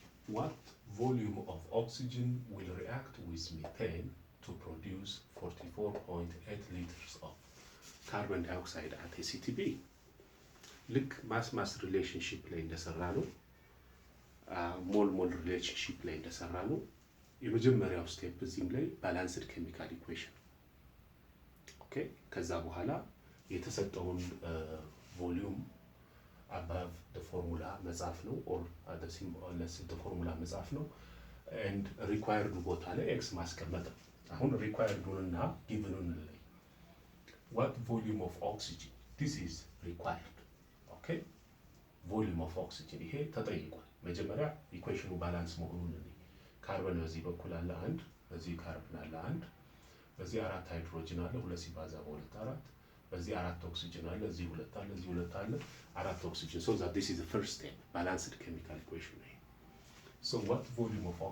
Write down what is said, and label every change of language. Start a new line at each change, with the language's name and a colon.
English: what volume of oxygen will react with methane to produce 44.8 liters of carbon dioxide at SCTP?
Amharic: ልክ ማስ ሪሌሽንሺፕ ላይ እንደሰራ ነው፣ ሞል ሪሌሽንሺፕ ላይ እንደሰራ ነው። የመጀመሪያው ስቴፕ እዚህም ላይ ባላንስድ ኬሚካል ኢኩዌሽን። ኦኬ ከዛ በኋላ የተሰጠውን ቮሊዩም
English: above the formula
Amharic: መጻፍ ነው
English: or the formula
Amharic: መጻፍ ነው and required ቦታ ላይ x ማስቀመጥ ነው። አሁን required እና given ላይ
English: what volume of oxygen
Amharic: this is required okay volume of oxygen ይሄ ተጠይቋል መጀመሪያ ኢኩዌሽኑ ባላንስ መሆኑን ነው ካርበን በዚህ በኩል አለ አንድ በዚህ ካርበን አለ አንድ በዚህ አራት ሃይድሮጅን አለ ሁለት ሲባዛ በሁለት አራት በዚህ አራት ኦክሲጅን አለ እዚህ ሁለት አለ እዚህ ሁለት አለ አራት ኦክሲጅን
English: so that this is the first step balanced chemical equation so what volume